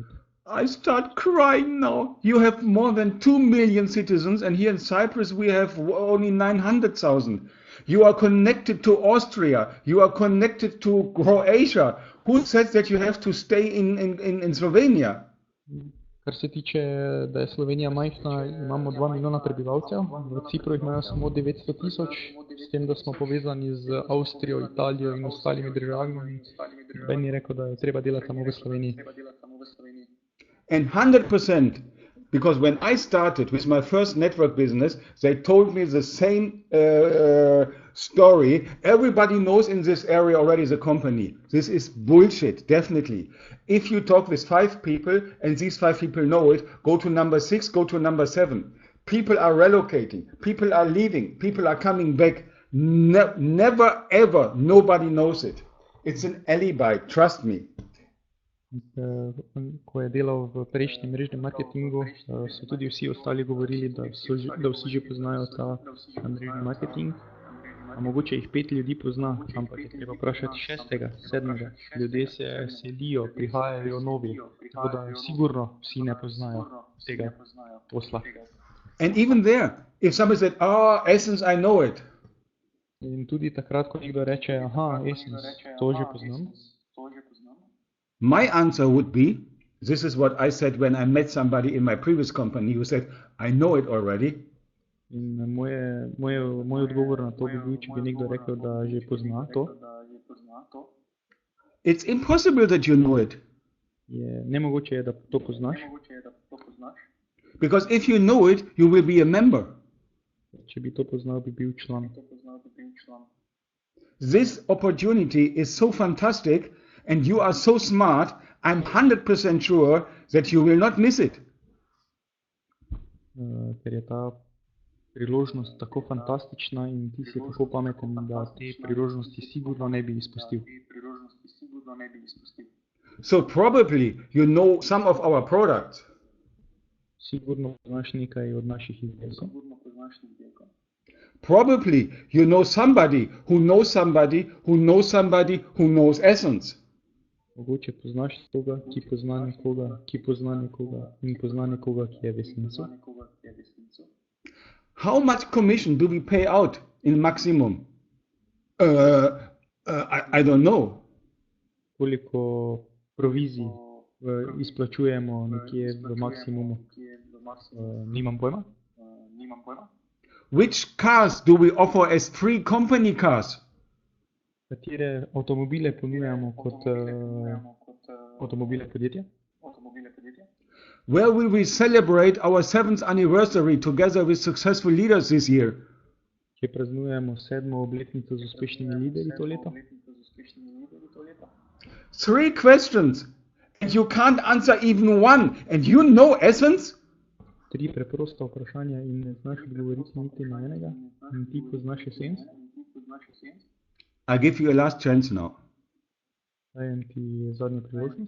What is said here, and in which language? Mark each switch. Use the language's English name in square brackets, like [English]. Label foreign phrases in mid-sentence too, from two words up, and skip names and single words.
[English] I start crying now. You have more than 2 million citizens, and here in Cyprus we have only 900,000. You are connected to Austria. You are connected to Croatia. Who says that you have to stay in Slovenia? [Slovenian] Kar se tiče, da je Slovenija majhna, imamo 2 milijona prebivalcev, v Cipru jih imajo samo 900 tisoč, s tem, da smo povezani z Avstrijo, Italijo in ostalimi državami. Ben je rekel, da je treba delati samo v Sloveniji. [English] And 100%, because when I started with my first network business, they told me the same story. Everybody knows in this area already the company. This is bullshit, definitely. If you talk with 5 people and these 5 people know it, go to number 6, go to number 7. People are relocating, people are leaving, people are coming back. Never ever, nobody knows it. It's an alibi, trust me. [Slovenian] Ko je delal v prejšnjem mrežnem marketingu, so tudi vsi ostali govorili, da vsi že poznajo ta mrežni marketing. A mogoče jih 5 ljudi pozna, ampak je treba vprašati 6., 7. Ljudje se selijo, prihajajo novi, tako da sigurno vsi ne poznajo tega posla. [English] And even there, if somebody said, Essens, I know it. [Slovenian] In tudi takrat, ko nekdo reče, Essens, to že poznam. [English] My answer would be, this is what I said when I met somebody in my previous company who said, I know it already. [Slovenian] In moj odgovor na to bi bil, če bi nekdo rekel, da že pozna to. [English] It's impossible that you know it. [Slovenian] Nemogoče je, da to poznaš. [English] Because if you know it, you will be a member. [Slovenian] Če bi to poznal, bi bil član. [English] This opportunity is so fantastic and you are so smart, I'm 100% sure that you will not miss it. [Slovenian] Ker je ta priložnost tako fantastična in ti si tako pameten, da te priložnosti sigurno ne bi izpustil. [English] So probably you know some of our products. [Slovenian] Sigurno poznaš nekaj od naših izdelkov. [English] Probably you know somebody who knows somebody who knows somebody who knows Essens. [Slovenian] Mogoče poznaš nekoga, ki pozna nekoga, ki pozna nekoga in pozna nekoga, ki je v Essensu. [English] How much commission do we pay out in maximum? I don't know. [Slovenian] Koliko provizij izplačujemo nekje v maksimumu? Nimam pojma. [English] Which cars do we offer as free company cars? [Slovenian] Katere avtomobile ponujamo kot avtomobile podjetja? [English] Where will we celebrate our 7th anniversary together with successful leaders this year? [Slovenian] Kje praznujemo 7. obletnico z uspešnimi liderji to leto? [English] 3 questions and you can't answer even one. And you know Essens? [Slovenian] 3 preprosta vprašanja in ne znaš odgovoriti niti na enega. In ti poznaš Essens? [English] I give you a last chance now. [Slovenian] Dajem ti zadnjo priložnost.